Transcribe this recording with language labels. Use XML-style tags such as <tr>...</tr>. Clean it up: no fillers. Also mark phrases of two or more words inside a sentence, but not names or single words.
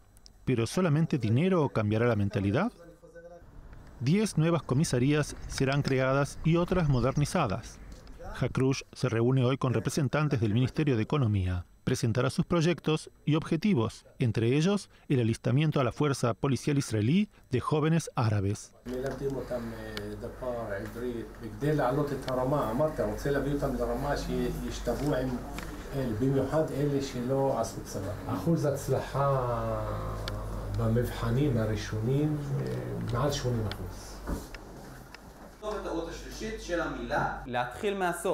<es>¿Pero solamente dinero cambiará la mentalidad? 10 nuevas comisarías serán creadas y otras modernizadas. Hakrush se reúne hoy con representantes del Ministerio de Economía. Presentará sus proyectos y objetivos, entre ellos el alistamiento a la fuerza policial israelí de jóvenes árabes.</es> <he>במבחנים הראשונים מעל 80%. הטעות השלישית של המילה, להתחיל מהסוף.</he>